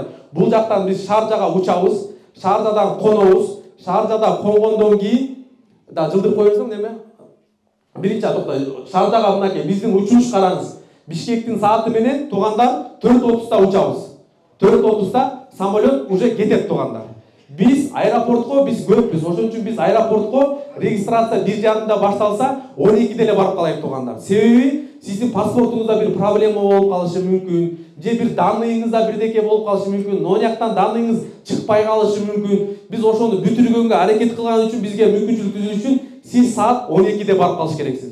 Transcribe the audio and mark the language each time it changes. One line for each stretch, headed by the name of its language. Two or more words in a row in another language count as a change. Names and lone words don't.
Kyrgyz: Бул жактан биз Шаржага учабыз. Шаржадан конобуз. Шаржада конгондон кийин да жылдыр коебузбу неме? Биринчи токтой. Шаржага мынакей биздин учуш караңыз. Бишкектин сааты менен туугандар 4:30-да учабыз. 4:30-да самолет уже кетет туугандар. Biz aeroportga biz көппүз. Ошон үчүн биз аэропортко регистрация 1:30-да башталса 12-де эле барып калайык туугандар. Себеби сиздин паспортуңузда бир проблема болуп калышы мүмкүн, же бир данныйыңызда бирдеке болуп калышы мүмкүн, нояктан данныйыңыз чыкпай калышы мүмкүн. Биз ошону бүтүргөнгө аракет кылган үчүн бизге мүмкүнчүлүк түзүү үчүн сиз саат 12-де барып калыш керексиз.